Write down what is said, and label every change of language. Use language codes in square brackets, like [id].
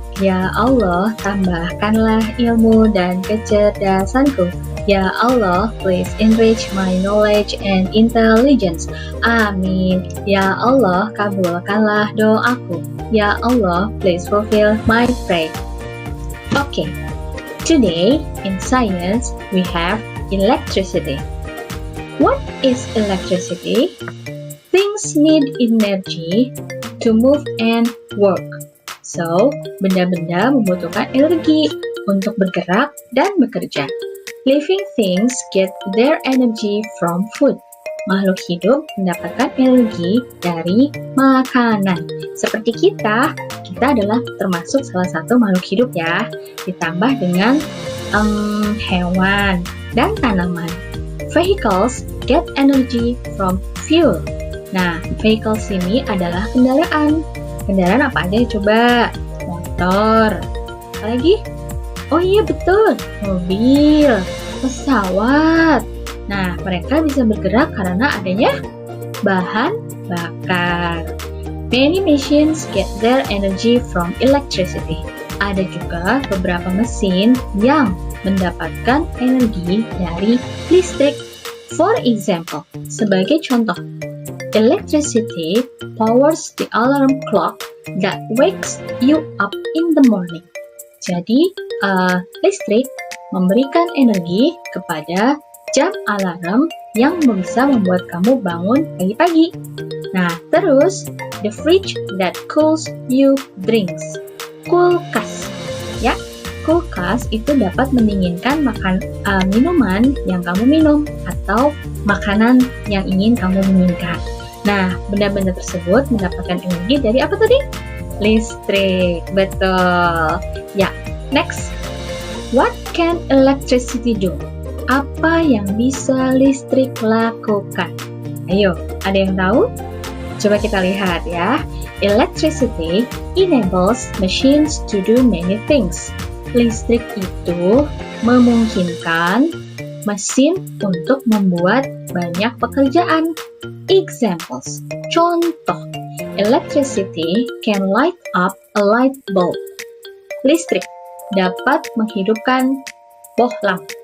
[id] Ya Allah, tambahkanlah ilmu dan kecerdasanku. [en] Ya Allah, please enrich my knowledge and intelligence. Amin. [id] Ya Allah, kabulkanlah doaku. [en] Ya Allah, please fulfill my prayer. Okay, today in science we have electricity. What is electricity? Things need energy to move and work. [id] So, benda-benda membutuhkan energi untuk bergerak dan bekerja. [en] Living things get their energy from food. [id] Makhluk hidup mendapatkan energi dari makanan. Seperti kita adalah termasuk salah satu makhluk hidup ya. Ditambah dengan hewan dan tanaman. [en] Vehicles get energy from fuel. [id] Nah, vehicles ini adalah kendaraan. Kendaraan apa aja coba? Motor. Apalagi? Oh iya betul, mobil, pesawat. Nah, mereka bisa bergerak karena adanya bahan bakar. [en] Many machines get their energy from electricity. [id] Ada juga beberapa mesin yang mendapatkan energi dari listrik. [en] For example, [id] sebagai contoh, [en] electricity powers the alarm clock that wakes you up in the morning. [id] Jadi, listrik memberikan energi kepada jam alarm yang bisa membuat kamu bangun pagi-pagi. Nah, terus, [en] the fridge that cools you drinks. [id] Kulkas, ya. Kulkas itu dapat mendinginkan minuman yang kamu minum atau makanan yang ingin kamu dinginkan. Nah, benda-benda tersebut mendapatkan energi dari apa tadi? Listrik, betul. Ya, next. [en] What can electricity do? [id] Apa yang bisa listrik lakukan? Ayo, ada yang tahu? Coba kita lihat ya. [en] Electricity enables machines to do many things. [id] Listrik itu memungkinkan mesin untuk membuat banyak pekerjaan. [en] Examples, contoh, electricity can light up a light bulb. [id] Listrik dapat menghidupkan bohlam.